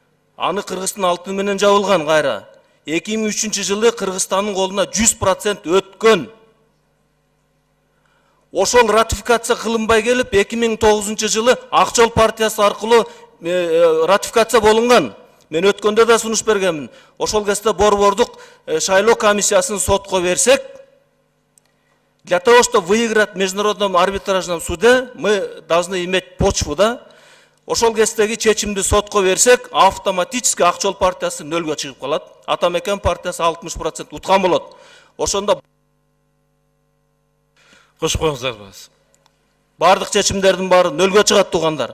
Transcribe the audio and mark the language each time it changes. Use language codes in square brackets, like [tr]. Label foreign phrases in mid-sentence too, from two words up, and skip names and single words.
[ky] Аны Кыргыздын алтыны менен жабылган кайра. 2003 жылы Кыргызстандын колуна 100% өткөн. Ошол ратификация кылынбай келип 2009 жылы Ак Жол партиясы аркылуу ратификация болунган. Мен өткөндө да сунуш бергенмин. Ошол кезде борбордук шайлоо комиссиясын сотко берсек, [ru] для того, чтобы выиграть в международном арбитражном суде, мы должны иметь почву, да? [ky] Ошол кездеги чечимди сотко берсек, автоматически Ак Жол партиясы нөлгө чыгып калат. Атамекен партиясы 60% уткан болот. Ошондо Кошуп коюңуздар баз. бардык чечимдердин баары нөлгө чыгат туугандар.